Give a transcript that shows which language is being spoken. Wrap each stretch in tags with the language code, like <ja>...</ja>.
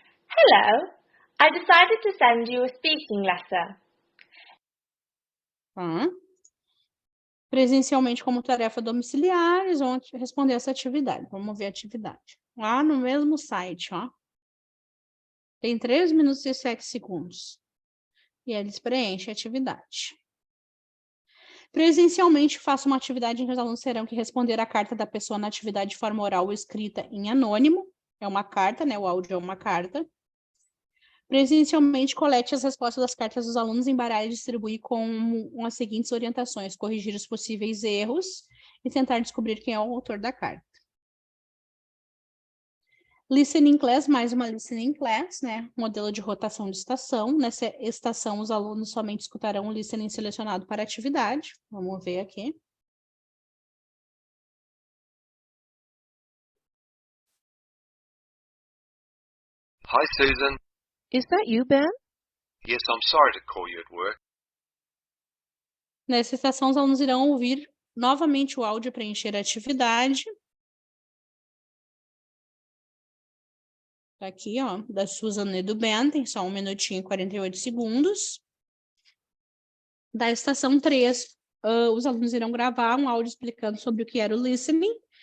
<en>Hello, I decided to send you a speaking letter.</en> <pt>Presencialmente como tarefa domiciliar, eles vão responder essa atividade. Vamos ver a atividade. Lá no mesmo site, ó. Tem 3 minutos e 7 segundos. E eles preenchem a atividade. Presencialmente, faça uma atividade em que os alunos terão que responder a carta da pessoa na atividade de forma oral ou escrita em anônimo. É uma carta, né? O áudio é uma carta. Presencialmente, colete as respostas das cartas dos alunos, embaralhe e distribuir com as seguintes orientações: corrigir os possíveis erros e tentar descobrir quem é o autor da carta. Listening class, mais uma listening class, né? Modelo de rotação de estação. Nessa estação, os alunos somente escutarão o listening selecionado para a atividade. Vamos ver aqui.</pt> <en>Hi, Susan. Is that you, Ben? Yes, I'm sorry to call you at work.</en> <pt>Nessa estação, os alunos irão ouvir novamente o áudio para encher a atividade. Tá aqui, ó, da Susan e do Ben, tem só 1 minutinho e 48 segundos. Da estação 3, os alunos irão gravar um áudio explicando sobre o que era o listening.</pt>